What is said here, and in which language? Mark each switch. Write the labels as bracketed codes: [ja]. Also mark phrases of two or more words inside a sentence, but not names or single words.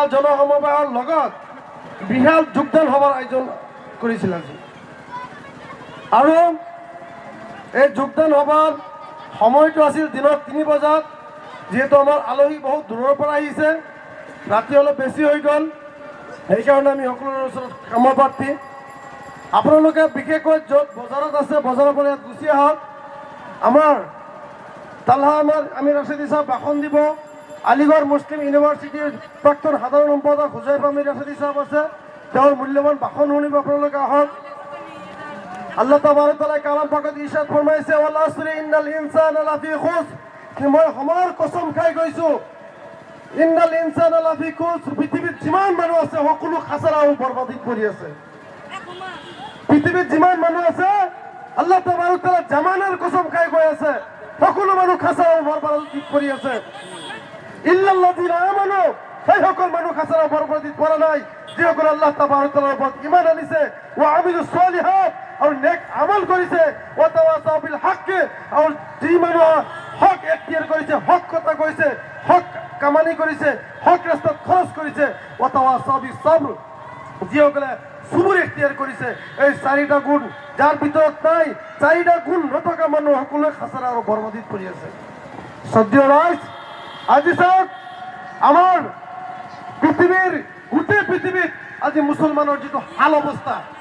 [as] জনসমবাহৰ লগত বৃহৎ যোগদান সভাৰ আয়োজন কৰিছিল আজি আৰু এই যোগদান সভাৰ সময়টো আছিল দিনৰ 3 বজাত যেহেতু আমাৰ আলহী বহুত দূৰৰ পৰা আহিছে ৰাতি অলপ বেছি হৈ গ'ল সেইকাৰণে আমি সকলোৰে ওচৰত ক্ষমা প্ৰাৰ্থী আপোনালোকে বিশেষকৈ য'ত বজাৰত আছে বজাৰৰ পৰা ইয়াত গুচি আহক আমাৰ তালহা আমিৰ ৰেশাদি সাহেব ভাষণ দিব আলিগড় মুছলিম ইউনিভাৰ্চিটিৰ প্ৰাক্তন সাধাৰণ সম্পাদক হুজাইফ আমিৰ ৰেশাদি সাহেব আছে তেওঁৰ মূল্যৱান ভাষণ শুনিব আপোনালোকে আহক [ar] الله تبارك تعالى [as] কালাম পাকত ইৰশাদ ফৰমাইছে [ar] والعصر إن الإنسان لفي خسر [as] কি মই সময়ৰ কসম খাই গৈছো [ar] إن الإنسان لفي خسر [as] পৃথিৱীত যিমান মানুহ আছে সকলো খাছাৰা আৰু বৰবাদীত পৰি আছে পৃথিৱীত যিমান মানুহ আছে [ar] الله تبارك تعالى [as] জামানাৰ কসম খাই কৈ আছে সকলো মানুহ খাছাৰা আৰু বৰবাদীত পৰি আছে [ar] إلا الذين آمنوا [as] সেই সকল মানুহ খাছাৰা আৰু বৰবাদীত পৰা নাই যিসকল [ar] الله تبارك تعالى [as] ওপৰত ঈমান আনিছে [ar] وعملوا الصالحات [as] আৰু নেক আমল কৰিছে [ar] وتواصوا بالحق [as] আৰু যি মানুহ হক এখতিয়াৰ কৰিছে হক কথা কৈছে হক কামানি কৰিছে হক ৰাস্তাত খৰচ কৰিছে [ar] وتواصوا بالصبر [as] যিসকলে সুবুৰ এখতিয়াৰ কৰিছে এই 4টা গুণ যাৰ ভিতৰত নাই 4টা গুণ নথকা মানুহ সকলোৱে খাছাৰা আৰু বৰবাদীত পৰি আছে সদ্য ৰাইজ আজি চাওক আমাৰ পৃথিৱীৰ গোটেই পৃথিৱীত আজি মুছলমানৰ যিটো হাল অৱস্থা